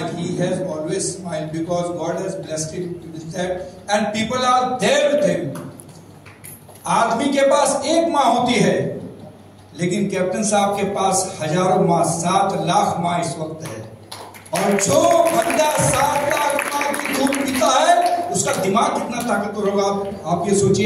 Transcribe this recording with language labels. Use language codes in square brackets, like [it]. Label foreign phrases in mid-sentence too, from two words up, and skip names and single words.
[en] He has always smile because God has blessed him with that and people are there with him. [hi] आदमी के पास एक माँ होती है, लेकिन कैप्टन साहब के पास हजारों माँ, 7 लाख माँ इस वक्त है। और जो बंदा 7 लाख माँ की दूध पीता है उसका दिमाग कितना ताकतवर होगा आप ये सोचिए।